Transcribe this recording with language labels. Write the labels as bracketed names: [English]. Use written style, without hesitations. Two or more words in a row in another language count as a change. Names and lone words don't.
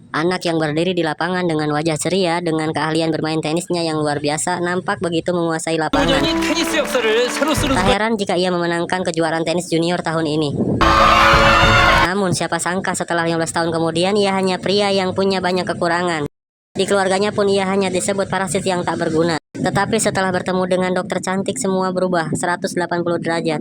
[Indonesian] Anak yang berdiri di lapangan dengan wajah ceria dengan keahlian bermain tenisnya yang luar biasa nampak begitu menguasai lapangan. [Korean] 도전이 테니스 역사를 새로 쓰는 [Indonesian] Tak [Korean] 순간 [Indonesian] heran jika ia memenangkan kejuaraan tenis junior tahun ini. Namun siapa sangka setelah 15 tahun kemudian ia hanya pria yang punya banyak kekurangan. Di keluarganya pun ia hanya disebut parasit yang tak berguna. Tetapi setelah bertemu dengan dokter cantik semua berubah 180 derajat.